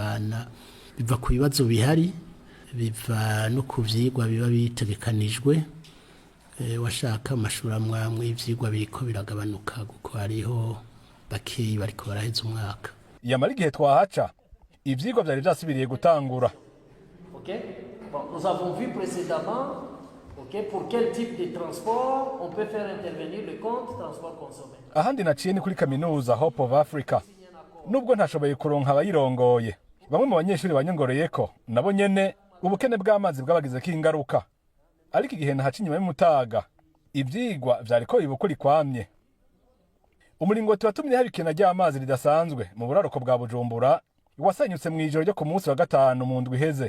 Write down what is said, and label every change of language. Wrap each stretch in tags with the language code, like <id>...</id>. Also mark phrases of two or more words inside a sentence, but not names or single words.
<rn>Biva ku bibazo bihari, biva no ku vyigwa biba bitegekanijwe. Washaka amashuri amwe ivyigwa biriko biragabanuka kuko hariho bakeyi bariko baraheza umwaka. Yamara igihe twahaca ivyigwa vyari vyasubiriye gutangura.</rn> <fr>OK, bon, nous avons vu précédemment, OK, pour quel type de transport on peut faire intervenir le compte transport consommé.</fr> <rn>Ahandi naciye ni kuri kaminuza Hope of Africa. Nubwo ntashoboye kuronka abayirongoye, bamwe mu banyeshuri banyongoreye ko nabo nyene ubukene bw'amazi bwabagizeko ingaruka. Ariko igihe nahaca inyuma y'umutaga ivyigwa vyariko bibukuri kwamye. Umuringoti watumye haba ikena ry'amazi ridasanzwe mu buraruko bwa Bujumbura wasenyutse mu ijoro ryo ku munsi wa 5 mu ndwi iheze.</rn>